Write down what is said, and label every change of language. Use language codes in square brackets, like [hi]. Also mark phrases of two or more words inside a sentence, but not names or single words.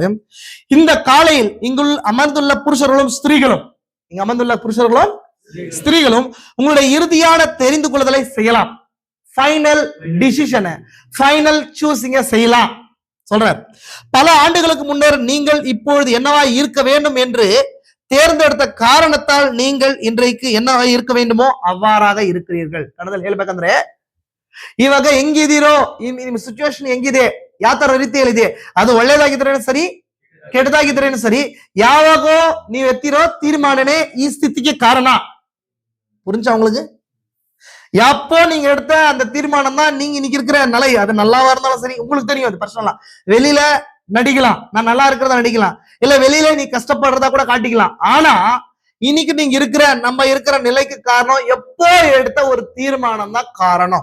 [ta] இந்த காலையில் இங்குள் அமர்ந்துள்ள புருஷர்களும் ஸ்திரீகளும், இங்க அமர்ந்துள்ள புருஷர்களும் ஸ்திரீகளும் உங்களுடைய இறுதியான தெரிந்து கொள்ளுதலை செய்யலாம். [en] final decision, final choosing [ta] செய்யலாம் சொல்றார். பல ஆண்டுகளுக்கு முன்னர் நீங்கள் இப்பொழுது என்னவா இருக்க வேண்டும் என்று தேர்ந்தெடுத்த காரணத்தால் நீங்கள் இன்றைக்கு என்னவா இருக்க வேண்டுமோ அவ்வாறாக இருக்கிறீர்கள். [kn] ಕನ್ನಡದಲ್ಲಿ ಹೇಳ್ಬೇಕಂದ್ರೆ ಇವಾಗ ಹೆಂಗಿದ್ದೀರೋ, ನಿಮ್ಮ ಸಿಚುವೇಶನ್ ಹೆಂಗಿದೆ, ಯಾವ ತರ ರೀತಿಯಲ್ಲಿ ಇದೆ, ಅದು ಒಳ್ಳೇದಾಗಿದ್ರೇನು ಸರಿ, ಕೆಟ್ಟದಾಗಿದ್ರೇನು ಸರಿ, ಯಾವಾಗೋ ನೀವು ಎತ್ತಿರೋ ತೀರ್ಮಾನನೇ ಈ ಸ್ಥಿತಿಗೆ ಕಾರಣ. [ta] புரிஞ்சா உங்களுக்கு? எப்போ நீங்க எடுத்த அந்த தீர்மானம் தான் நீங்க இன்னைக்கு இருக்கிற நிலை. அது நல்லாவா இருந்தாலும் சரி, உங்களுக்கு தெரியும். அது பர்சனலா வெளியில நடிக்கலாம், நான் நல்லா இருக்கிறதா நடிக்கலாம், இல்ல வெளியில நீ கஷ்டப்படுறதா கூட காட்டிக்கலாம். ஆனா இன்னைக்கு நீங்க நம்ம இருக்கிற நிலைக்கு காரணம் எப்போ எடுத்த ஒரு தீர்மானம் தான் காரணம்.